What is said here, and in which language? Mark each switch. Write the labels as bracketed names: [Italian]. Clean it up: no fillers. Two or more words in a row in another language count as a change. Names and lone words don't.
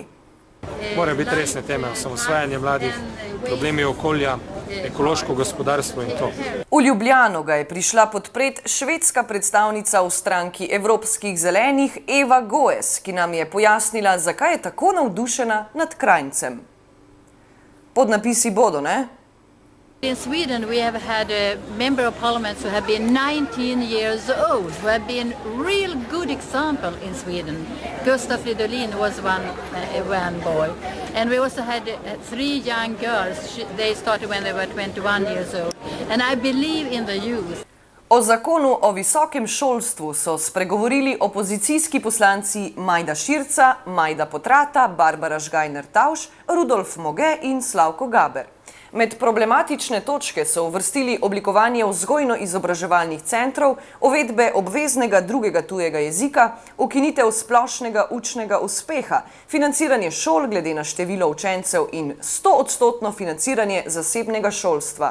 [Slovenian] Morajo biti resne teme, osamosvajanje mladih, problemi okolja, ekološko gospodarstvo in to. V Ljubljano ga je prišla podpret švedska predstavnica v stranki Evropskih zelenih Eva Goes, ki nam je pojasnila, zakaj je tako navdušena nad Krajncem. Podnapisi bodo, ne? [English] In Sweden we have had a member of parliament who have been 19 years old, who have been real good example in Sweden. Gustav Fridolin was one boy. And we also had 3 young girls. They started when they were 21 years old. And I believe in the youth. [Slovenian] O zakonu o visokem šolstvu so spregovorili opozicijski poslanci Majda Širca, Majda Potrata, Barbara Žgajner-Tauš, Rudolf Moge in Slavko Gaber. Med problematične točke so uvrstili oblikovanje vzgojno-izobraževalnih centrov, uvedbe obveznega drugega tujega jezika, ukinitev splošnega učnega uspeha, financiranje šol glede na število učencev in 100% financiranje zasebnega šolstva.